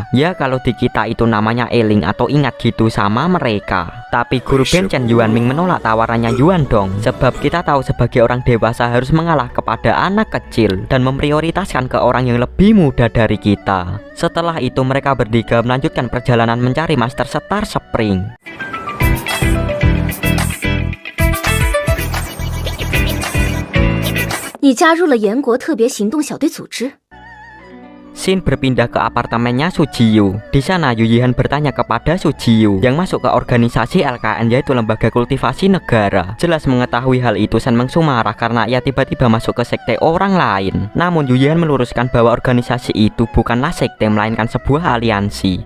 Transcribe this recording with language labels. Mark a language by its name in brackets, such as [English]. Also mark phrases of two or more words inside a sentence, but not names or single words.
[Indonesian] Ya kalau di kita itu namanya eling atau ingat gitu sama mereka. Tapi Guru Bencen Yuan Ming menolak tawarannya Yuan Dong, sebab kita tahu sebagai orang dewasa harus mengalah kepada anak kecil dan memprioritaskan ke orang yang lebih muda dari kita. Setelah itu mereka bertiga melanjutkan perjalanan mencari Master Star Spring. [Chinese] 你加入了炎国特别行动小队组织。 [Indonesian] Shin berpindah ke apartemennya Sujiyu. Di sana Yu Yihan bertanya kepada Sujiyu yang masuk ke organisasi LKN, yaitu Lembaga Kultivasi Negara. Jelas mengetahui hal itu, Shen Mengsu marah karena ia tiba-tiba masuk ke sekte orang lain. Namun Yu Yihan meluruskan bahwa organisasi itu bukanlah sekte melainkan sebuah aliansi.